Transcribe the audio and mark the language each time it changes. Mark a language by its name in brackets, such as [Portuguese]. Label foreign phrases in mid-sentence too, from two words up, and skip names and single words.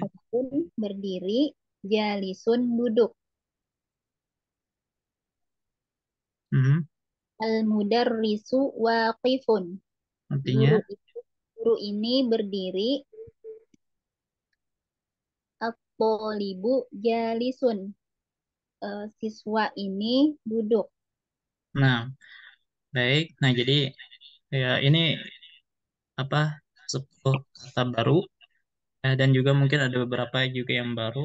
[Indonesian] Waqifun berdiri, jalisun duduk. mhm. [Arabic] المدرس واقف. [Indonesian] Artinya, Guru ini berdiri. [Arabic] الطالب جالس. [Indonesian] Siswa ini duduk. nah, baik. Nah, jadi ya ini apa 10 kata baru dan juga mungkin ada beberapa juga yang baru.